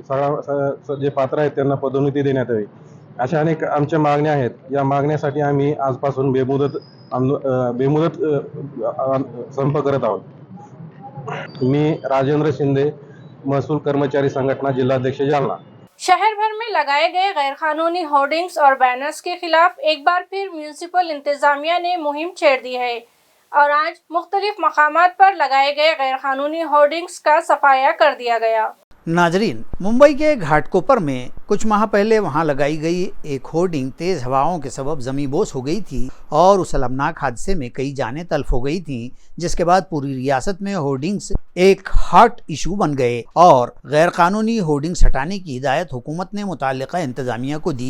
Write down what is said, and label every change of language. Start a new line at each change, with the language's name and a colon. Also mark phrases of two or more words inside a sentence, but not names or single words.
Marathi: सगळ्या जे पात्र आहेत त्यांना पदोन्नती देण्यात यावी। अशा अनेक आमच्या मागण्या आहेत। या मागण्यासाठी आम्ही आजपासून बेमुदत संप करत आहोत। मी राजेंद्र शिंदे, महसूल कर्मचारी संघटना जिल्हाध्यक्ष जालना।
Urdu: شہر بھر میں میں لگائے گئے غیر قانونی ہورڈنگز اور بینرز کے خلاف ایک بار پھر میونسپل انتظامیہ نے مہم چھیڑ دی ہے اور آج مختلف مقامات پر لگائے گئے غیر قانونی ہورڈنگز کا صفایا کر دیا گیا۔ ناظرین، ممبئی کے گھاٹ کوپر میں کچھ ماہ پہلے وہاں لگائی گئی ایک ہورڈنگ تیز ہواؤں کے سبب زمیں بوس ہو گئی تھی اور اس المناک حادثے میں کئی جانیں تلف ہو گئی تھیں، جس کے بعد پوری ریاست میں ہورڈنگز ایک
English: hot issue
Urdu: بن گئے اور غیر قانونی ہورڈنگز ہٹانے کی ہدایت حکومت نے متعلقہ انتظامیہ کو دی۔